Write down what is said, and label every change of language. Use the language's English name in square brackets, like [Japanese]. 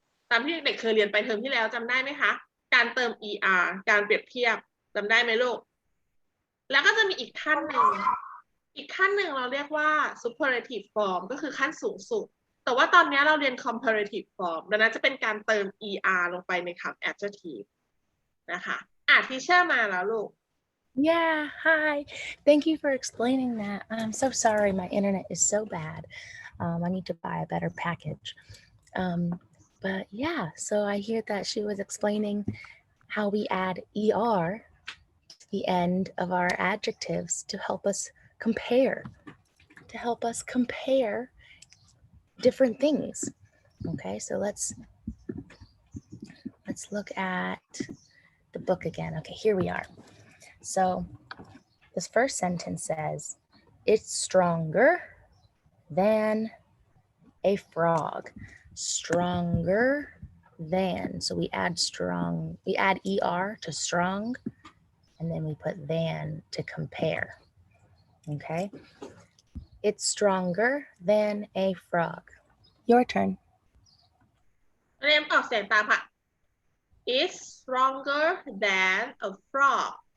[Thai] ตามที่เด็กเคยเรียนไปเทอมที่แล้วจำได้ไหมคะการเติม er การเปรียบเทียบจำได้ไหมลูกแล้วก็จะมีอีกขั้นหนึ่งเราเรียกว่า superlative form ก็คือขั้นสูงสุดแต่ว่าตอนนี้เราเรียน comparative form ดังนั้นจะเป็นการเติม er ลงไปในคำ adjective นะคะทีเชอร์มาแล้วลูก [English] Yeah, hi. Thank you for explaining that. I'm so sorry. My internet is so bad. I need to buy a better package. But yeah, so I hear that she was explaining how we add ER to the end of our adjectives to help us compare different things. Okay, so let's look at the book again. Okay, here we are. So this first sentence says, it's stronger than a frog. Stronger than. So we add ER to strong, and then we put than to compare. Okay. It's stronger than a frog. Your turn. [Thai] เรียนออกเสียงตามค่ะ [English] It's stronger than a frog.